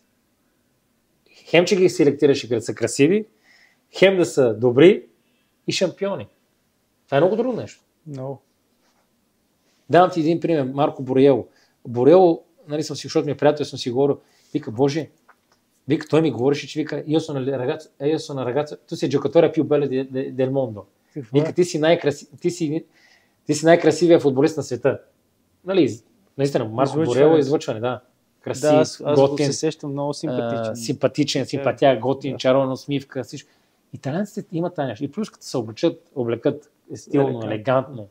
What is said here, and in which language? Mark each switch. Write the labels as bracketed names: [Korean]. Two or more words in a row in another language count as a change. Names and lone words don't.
[Bulgarian] Хем, че ги селектираше, като са красиви, хем да са добри и шампиони. Това е много трудно нещо. No. Давам ти един пример. Марко Борело. Борело, нали съм си, защото ми е приятел, съм си говорил, вика, Боже, вика, той ми говореше, че вика, [Italian] io sono ragazzo, tu sei giocatore più bello del mondo. [Bulgarian] Вика, ти си най-красивия футболист на света. Нали, наистина, Марко Борело е излъчване, да. Красив, аз готин. се сещам много симпатичен, симпатия, готин, чаровна усмивка, всичко. Италианците имат тази нещо. И плюс като се облекат стилно, елегантно.